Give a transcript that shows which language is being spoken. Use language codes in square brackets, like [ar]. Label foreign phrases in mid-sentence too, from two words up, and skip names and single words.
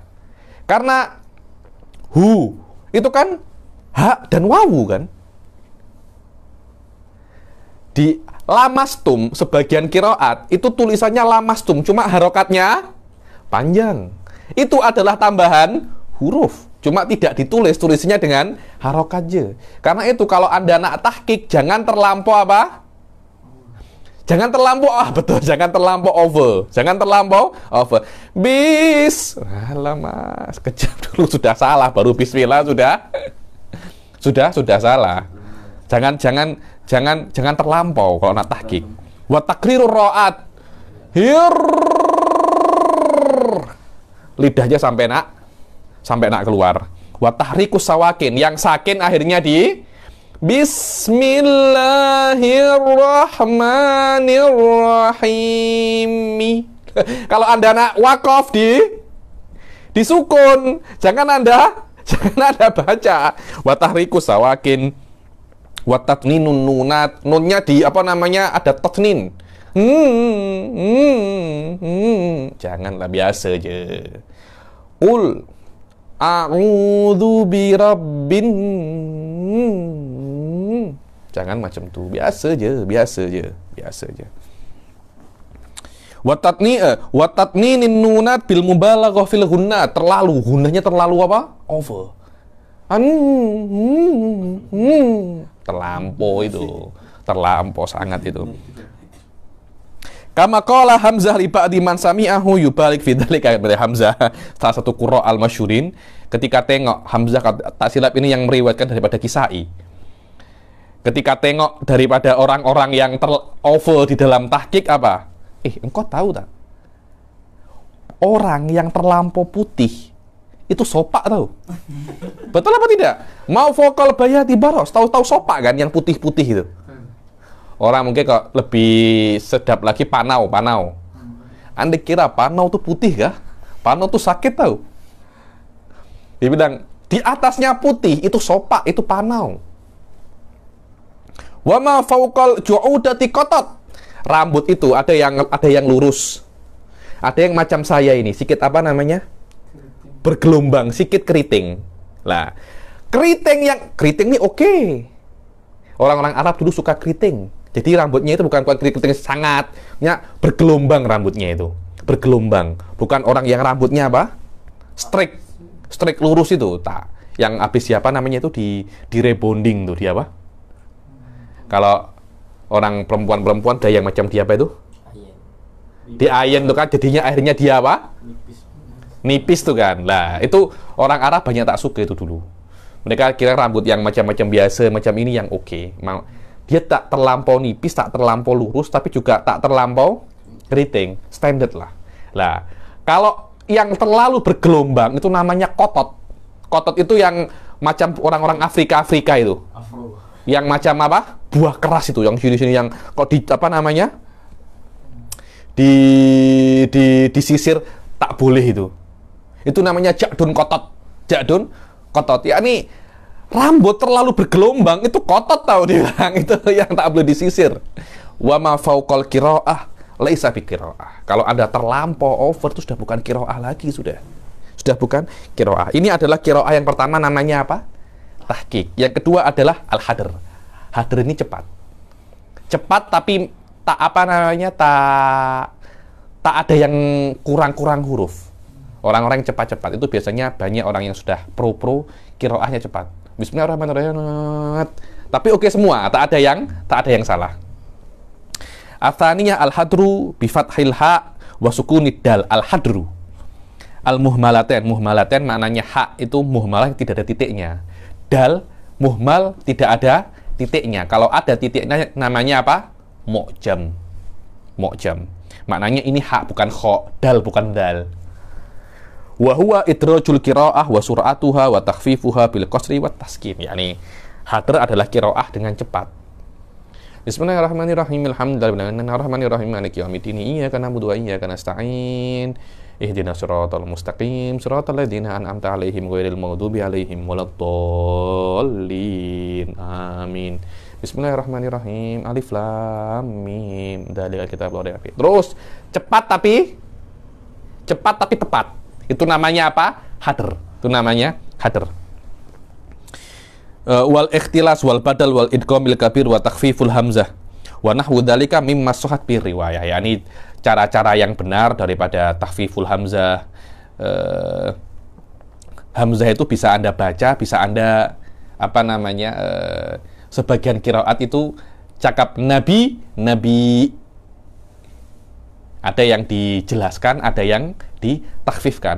[ms] Karena hu itu kan ha dan wawu kan. Di lamastum sebagian qiraat itu tulisannya lamastum, cuma harokatnya panjang. Itu adalah tambahan huruf, cuma tidak ditulis, tulisnya dengan harokat je. Karena itu kalau Anda nak tahqiq jangan terlampau apa? Jangan terlampau jangan terlampau over. Mas, kejam dulu sudah salah, baru bismillah sudah salah. Jangan terlampau kalau nak tahqiq. [ar] وتكرير الراءات. [ms] Lidahnya sampai nak keluar. [ar] وتحريك السواكن, [ms] yang sakin akhirnya di Bismillahirrahmanirrahim. Kalau Anda nak waqaf di sukun, jangan Anda baca. [ar] وتحريك السواكن، وتطنين النونات, [ms] nunnya di apa namanya ada tatnin. Janganlah, biasa aja. [ar] قل أعوذ برب. [ms] Jangan macam tu, biasa aja. [ar] وتطنين النونات بالمبالغة في الغنة. [ms] Gunnahnya terlalu apa? Over. Terlampau sangat itu. [ar] كما قال حمزة لبعض من سمعه يبالغ في ذلك. [ms] Hamzah salah satu [ar] القراء المشهورين, [ms] ketika tengok Hamzah, tak silap ini yang meriwayatkan daripada Kisai. Ketika tengok daripada orang-orang yang over di dalam tahqiq apa? Engkau tahu tak? Orang yang terlampau putih itu sopak tahu. Betul apa tidak? Mau vokal bayati baros, tahu-tahu sopak kan yang putih-putih itu. Orang mungkin kok lebih sedap lagi panau. Anda kira panau tuh putih kah? Panau tuh sakit tahu. Dia bilang di atasnya putih itu sopak, itu panau. [ar] وما فوق الجعودة قطط. [ms] Rambut itu ada yang lurus. Ada yang macam saya ini, sedikit apa namanya? Bergelombang, sedikit keriting. Lah, keriting ini oke. Orang-orang Arab dulu suka keriting. Jadi rambutnya itu bukan keriting sangat, bergelombang rambutnya itu. Bergelombang. Bukan orang yang rambutnya apa? Straight lurus itu, tak. Yang habis siapa namanya itu di rebonding tuh, di apa? Kalau orang perempuan-perempuan ada yang macam dia apa itu? Ayen. Di ayen tuh kan jadinya akhirnya dia apa? Nipis tuh kan. Lah, itu orang Arab banyak tak suka itu dulu. Mereka kira rambut yang macam-macam biasa, macam ini yang oke. Dia tak terlampau nipis, tak terlampau lurus, tapi juga tak terlampau keriting. Standard lah. Lah, kalau yang terlalu bergelombang itu namanya kotot. Kotot itu yang macam orang-orang Afrika itu. Afro. Yang macam apa? Buah keras itu, yang sini-sini yang kok di apa namanya? Disisir tak boleh itu. Itu namanya [ar] جعد قطط. جعد قطط. [ms] Yakni rambut terlalu bergelombang itu kotot tahu dia bilang. Itu yang tak boleh disisir. [ar] وما فوق القراءة ليس بقراءة. [ms] Kalau ada terlampau over itu sudah bukan qiraah lagi sudah. Sudah bukan qiraah. Ini adalah qiraah yang pertama namanya apa? Tahqiq. Yang kedua adalah al-hadr. Hadr ini cepat. Cepat tapi tak apa namanya tak ada yang kurang-kurang huruf. Orang-orang yang cepat-cepat itu biasanya banyak orang yang sudah pro qiraahnya cepat. Bismillahirrahmanirrahim. Tapi oke semua, tak ada yang salah. [ar] الثانية الحدر بفتح الحاء وسكون الدال. الحدر المهملتين. [ms] Muhmalatain maknanya ha itu muhmalah tidak ada titiknya. Dal muhmal tidak ada titiknya. Kalau ada titiknya namanya apa? Mu'jam. Mu'jam. Maknanya ini ha bukan kho, dal bukan dal. [ar] وهو إدراج القراءة وسرعتها وتخفيفها بالقصر والتسكين. [ms] Yani hadr adalah qiraah dengan cepat. [ar] بسم الله الرحمن الرحيم. الحمد لله الرحمن الرحيم. مالك يوم الدين. إياك نعبد وإياك نستعين. اهدنا الصراط المستقيم، صراط الذين أنعمت عليهم غير المغضوب عليهم ولا الضالين. Amin. Bismillahirrahmanirrahim. الم. ذلك الكتاب لا ريب فيه. [ms] Terus cepat tapi tepat. Itu namanya apa? Hadr. Itu namanya hadr. [ar] والاختلاس والبدل والإدغام الكبير وتخفيف الهمزة ونحو ذلك مما صحت به الرواية. [ms] Yani cara-cara yang benar daripada [ar] تخفيف الهمزة. [ms] Hamzah itu bisa Anda baca, bisa Anda apa namanya? Sebagian qiraat itu cakap nabi. Ada yang dijelaskan, ada yang ditakhfifkan.